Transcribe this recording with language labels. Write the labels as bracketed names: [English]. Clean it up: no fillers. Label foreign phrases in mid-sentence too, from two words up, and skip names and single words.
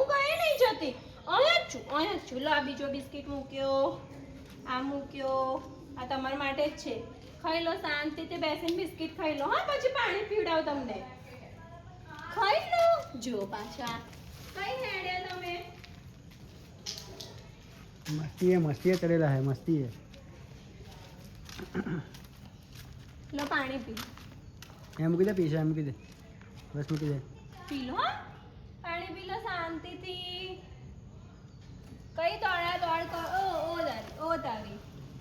[Gujarati] હું કઈ નહીં જતી, અહીંયા જ છું. અહીંયા જ છું. લો, આ બીજો બિસ્કિટ મૂક્યો, આ મૂક્યો. આ તમારા માટે જ છે. ખાઈ લો, શાંતિથી બેસીને બિસ્કિટ ખાઈ લો. હા, પછી પાણી પીવડાવ તમને. ખાઈ લો. જો પાછા કઈ હેડ્યા તમે. [Hindi] मस्ती है चलेला है मस्ती है [Gujarati] લો પાણી પી. એમ મૂકી દે પીછે એમ મૂકી દે બસ મૂકી દે પી લો. હા, પાણી પી લો શાંતિથી. કઈ દોડા દોડ કરો. ઓ તારી